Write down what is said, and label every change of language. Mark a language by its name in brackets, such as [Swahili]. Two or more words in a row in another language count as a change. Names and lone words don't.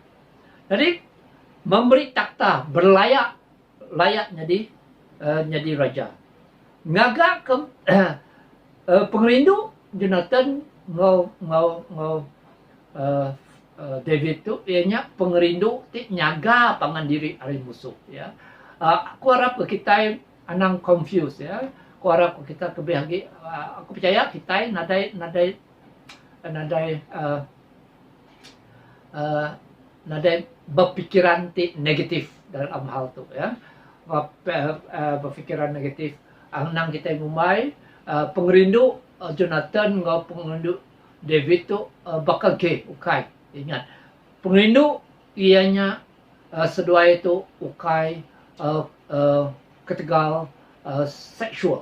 [Iban] Jadi memberi takhta berlayak jadi raja. Ngagak ke pengerindu Jonathan ngau ngau ngau David tu ianya pengerindu ti nyaga pangan diri ari musuh ya. Aku harap kita anang confused ya. Aku harap kita kebehagi aku percaya kita nadai berpikiran ti negatif dalam hal tu ya. Berpikiran negatif anang kita ngumai pengerindu Jonathan ngau pengerindu David tu bakal ke ukai. Ingat, pengerindu ianya sedua itu ukai ketegal seksual.